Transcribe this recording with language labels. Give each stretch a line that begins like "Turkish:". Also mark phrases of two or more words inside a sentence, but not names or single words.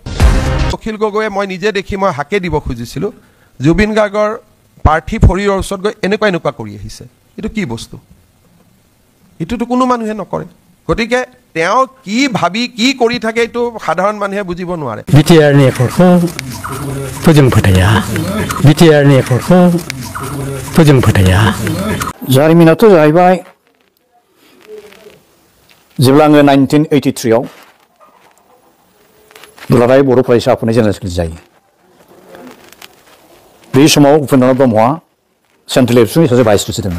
Assamese: অখিল গগৈয়ে মই নিজে দেখি মই হাকে দিব খুজিছিলোঁ, জুবিন গাৰ্গৰ পাৰ্থিৱ শৰীৰৰ ওচৰত গৈ এনেকুৱা কৰি আহিছে, এইটো কি বস্তু? এইটোতো কোনো মানুহে নকৰে। গতিকে তেওঁ কি ভাবি কি কৰি থাকে এইটো সাধাৰণ মানুহে বুজিব নোৱাৰে।
Bodo: BTR-नि एफर्टखौ फोजों फोथाया, BTR-नि एफर्टखौ फोजों फोथाया। जारिमिनाथ' जाहैबाय जेब्ला आङो 1983 दुलाराय बर' फरायसा आफादनि जेनेरेल सेक्रेटारि जायो, बे समाव उपेन्द्रनाथ ब्रह्मआ सेन्ट्रेल एबसुनि सासे भाइस प्रेसिडेन्टमोन।